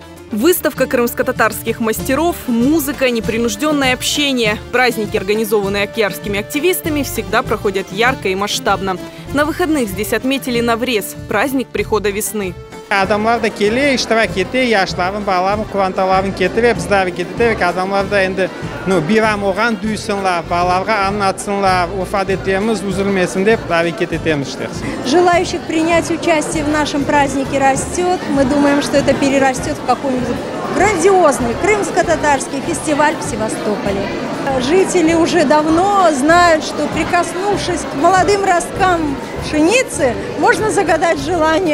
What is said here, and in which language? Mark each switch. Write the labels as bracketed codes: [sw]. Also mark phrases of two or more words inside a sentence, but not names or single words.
[ru] Выставка крымско-татарских мастеров, музыка, непринужденное общение. Праздники, организованные акьярскими активистами, всегда проходят ярко и масштабно. На выходных здесь отметили Наврез – праздник прихода весны. [crh] Адамлар да келе, иштирак ете, яшларын, баларын, куванталарын кетире, биздары кетире, адамлар да энди бирам оган дүйсүнлар, баларга аннатсынлар, урфат этебиз узулмесин деп аракет этебиз. [ru] Желающих принять участие в нашем празднике растет. Мы думаем, что это перерастет в какой-нибудь грандиозный крымско-татарский фестиваль в Севастополе. Жители уже давно знают, что, прикоснувшись к молодым росткам пшеницы, можно загадать желание.